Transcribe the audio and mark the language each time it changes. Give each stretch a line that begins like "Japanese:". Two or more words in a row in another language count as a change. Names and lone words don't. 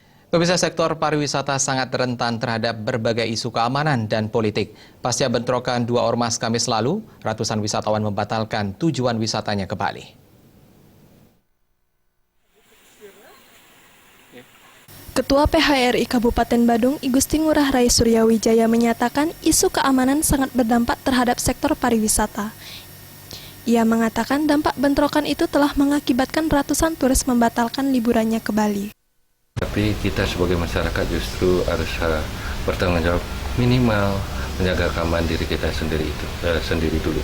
Indonesian: Pemirsa, sektor pariwisata sangat rentan terhadap berbagai isu keamanan dan politik. Pasca bentrokan dua ormas Kamis lalu, ratusan wisatawan membatalkan tujuan wisatanya ke Bali. Ketua PHRI Kabupaten Badung, I Gusti Ngurah Rai Suryawijaya menyatakan isu keamanan sangat berdampak terhadap sektor pariwisata. Ia mengatakan dampak bentrokan itu telah mengakibatkan ratusan turis membatalkan liburannya ke Bali. Tapi kita sebagai masyarakat justru harus bertanggung jawab minimal menjaga keamanan diri kita sendiri dulu.